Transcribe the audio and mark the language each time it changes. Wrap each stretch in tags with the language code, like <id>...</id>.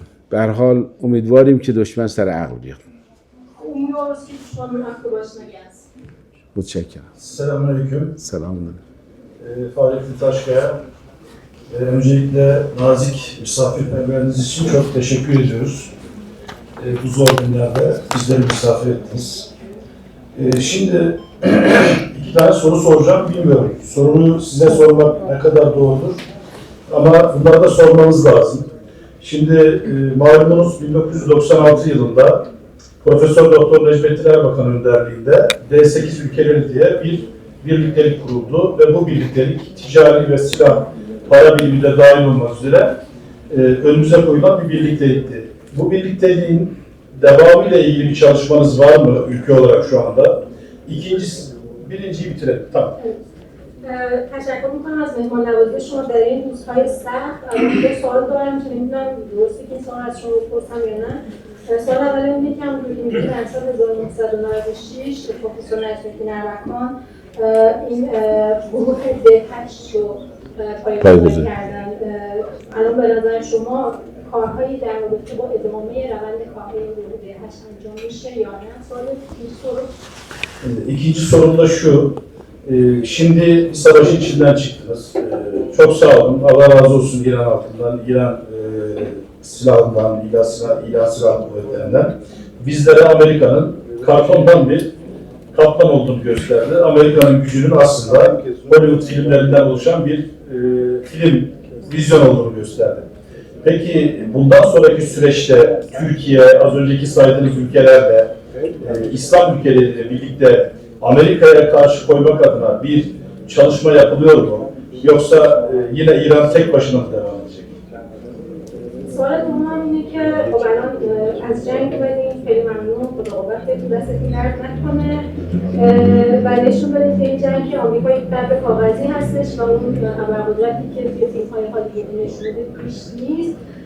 <fa>به هر حال امیدواریم که دشمن سر عقل بیاد.</fa> <tr>Umuyoruz ki düşmanın aklı başına gelsin.</tr> <fa>متشکرم.</fa> <tr>Selamünaleyküm.</tr> <fa>سلام.</fa> <tr>Fahrettin Taşkaya. Öncelikle nazik misafirperverliğiniz için çok teşekkür ediyoruz. Bu zor günlerde bizleri misafir ettiniz. Şimdi iki tane soru soracağım, bilmiyorum. Soruyu size sormak ne kadar doğrudur ama bunları da sormanız lazım. Şimdi malumunuz 1996 yılında Profesör Doktor Necmettin Erbakan önderliğinde D8 ülkeleri diye bir birliktelik kuruldu ve bu birliktelik ticari ve silah para birimi de dahil olmak üzere önümüze koyulan bir birliktelikti. Bu birlikteliğin devamıyla ilgili bir çalışmanız var mı ülke olarak şu anda? Birinciyi bitirelim. Tamam.</tr> <fa>تشکر میکنم از مهمان نوازی شما در این روزهای سخت. دو سوال دارم که نمیدونم درسته که این سوال از شما بپرسم یا نه. سوال اول اینه که همونطور که میدونید در سال 1996 پروفسور نجم‌الدین اربکان این گروه D8 رو پایه‌گذاری کردن. الان به نظر شما کارهایی در رابطه با ادامه روند کارهای گروه D8 انجام میشه یا نه؟ سوال این soru.</fa> <tr>İkinci sorum da şu. Şimdi savaşın içinden çıktınız. Çok sağ olun. Allah razı olsun İran halkından, İran silahından, İran silahlı kuvvetlerinden. Bizlere Amerika'nın kartondan bir kaplan olduğunu gösterdi. Amerika'nın gücünün aslında Hollywood filmlerinden oluşan bir film, vizyon olduğunu gösterdi. Peki bundan sonraki süreçte Türkiye, az önceki saydığınız ülkelerle, İslam ülkeleriyle birlikte Amerika'ya karşı koymak adına bir çalışma yapılıyor mu? Yoksa yine İran tek başına mı devam edecek?</tr> <fa>سوال دوم اینه که خب الان از جنگ اومدیم، خیلی ممنون، خدا قوت بهتون، دستتون درد نکنه و نشون بدید که این جنگ آمریکا یک درب کاغذی هستش و اون ابرقدرتی که توی فیلم‌های هالیوودی نشون میده پیش نیست.</fa>